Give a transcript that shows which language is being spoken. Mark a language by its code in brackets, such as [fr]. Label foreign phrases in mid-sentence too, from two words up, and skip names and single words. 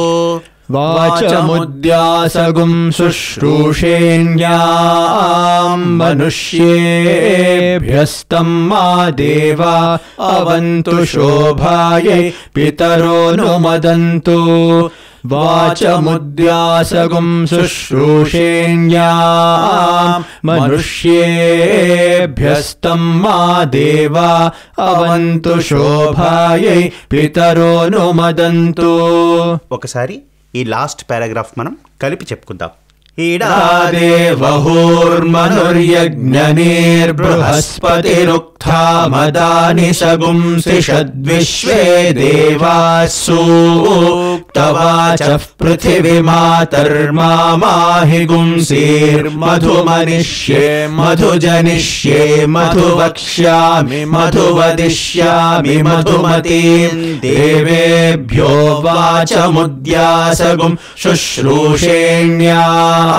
[sa] वाचमुद्यासगुं शुश्रूषेण्यां मनुष्येभ्यस्तं मा देवा अवन्तु शोभायै पितरोऽनुमदन्तु वाचमुद्यासगुं शुश्रूषेण्यां मनुष्येभ्यस्तं मा देवा अवन्तु शोभायै पितरोऽनुमदन्तु [te] ఒకసారి ఈ [en] last paragraph [te] మనం కలిపి చెప్పుకుందాం. [sa] ईडादेवहोर्मनुर्यज्ञनेर्बृहस्पतिरुक्था मदानि सगुंसि षद्विश्वे देवासूक्तवाचः पृथिवीमातर्माहि गुंसीर्मधुमनिष्ये मधुजनिष्ये मधुवक्ष्यामि मधुवदिष्यामि मधुमतीं देवेभ्यो वाचमुद्यासगुं शुश्रूषेण्यां